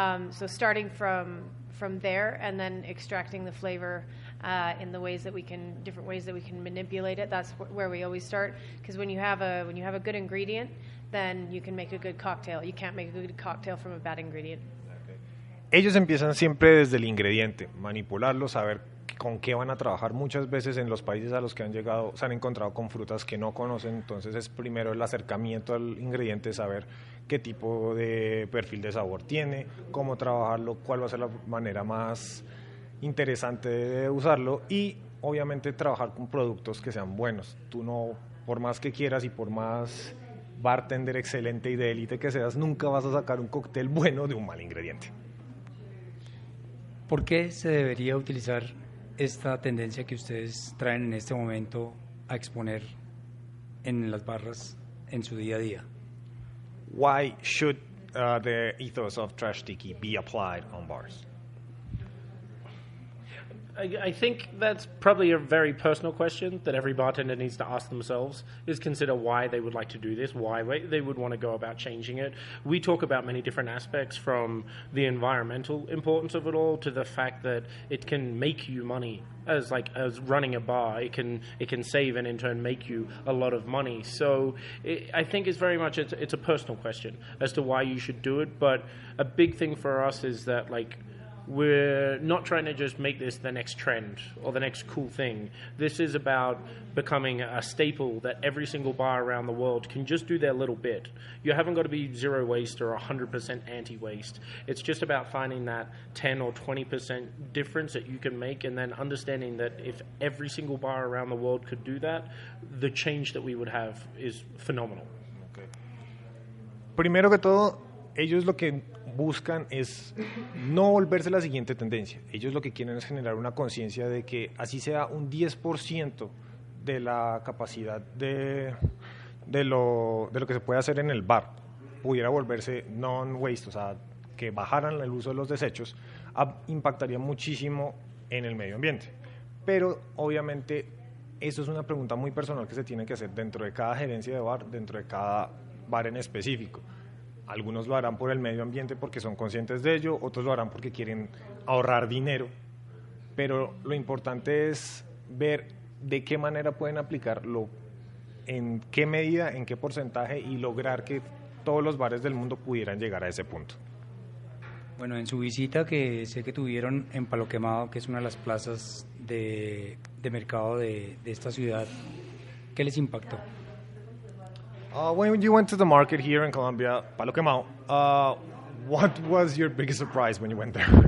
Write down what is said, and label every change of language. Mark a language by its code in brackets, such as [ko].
[en] So starting from there and then extracting the flavor in the ways that different ways that we can manipulate it. That's where we always start, because when you have a good ingredient, then you can make a good cocktail. You can't make a good cocktail from a bad ingredient. [es] Ellos empiezan siempre desde el ingrediente, manipularlo, saber con qué van a trabajar. Muchas veces en los países a los que han llegado se han encontrado con frutas que no conocen, entonces es primero el acercamiento al ingrediente, saber qué tipo de perfil de sabor tiene, cómo trabajarlo, cuál va a ser la manera más interesante de usarlo, y obviamente trabajar con productos que sean buenos. Tú no, por más que quieras y por más bartender excelente y de élite que seas, nunca vas a sacar un cóctel bueno de un mal ingrediente. ¿Por qué se debería utilizar esta tendencia que ustedes traen en este momento a exponer en las barras en su día a día? [en] Why should the ethos of Trash Tiki be applied on bars? I think that's probably a very personal question that every bartender needs to ask themselves, is consider why they would like to do this, why they would want to go about changing it. We talk about many different aspects, from the environmental importance of it all to the fact that it can make you money. As running a bar, it can save and in turn make you a lot of money. So I think it's very much it's a personal question as to why you should do it. But a big thing for us is that we're not trying to just make this the next trend or the next cool thing. This is about becoming a staple that every single bar around the world can just do their little bit. You haven't got to be zero waste or 100% anti-waste. It's just about finding that 10 or 20% difference that you can make, and then understanding that if every single bar around the world could do that, the change that we would have is phenomenal. Okay. [es] Primero que todo, ellos lo que buscan es no volverse la siguiente tendencia. Ellos lo que quieren es generar una conciencia de que así sea un 10% de la capacidad de lo que se puede hacer en el bar pudiera volverse non-waste, o sea, que bajaran el uso de los desechos, impactaría muchísimo en el medio ambiente. Pero obviamente eso es una pregunta muy personal que se tiene que hacer dentro de cada gerencia de bar, dentro de cada bar en específico. Algunos lo harán por el medio ambiente porque son conscientes de ello, otros lo harán porque quieren ahorrar dinero, pero lo importante es ver de qué manera pueden aplicarlo, en qué medida, en qué porcentaje, y lograr que todos los bares del mundo pudieran llegar a ese punto. Bueno, en su visita que sé que tuvieron en Palo Quemado, que es una de las plazas de mercado de esta ciudad, ¿qué les impactó? [en] When you went to the market here in Colombia, Palo Quemado, what was your biggest surprise when you went there?